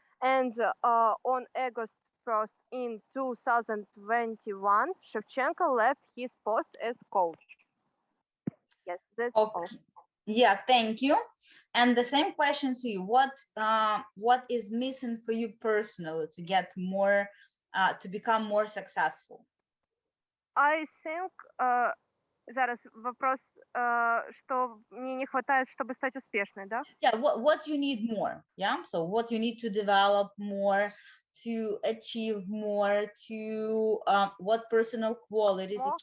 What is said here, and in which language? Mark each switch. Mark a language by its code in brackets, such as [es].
[en] And on August 1st in 2021, Shevchenko left his post as coach. Yes, that's all. Yeah, thank you. And the same question to you. What is missing for you personally to get more, to become more successful? I think [ru] зараз вопрос, что мне не хватает, чтобы стать успешной, да? [en] Yeah, what you need more, yeah? So what you need to develop more, to achieve more, to what personal qualities?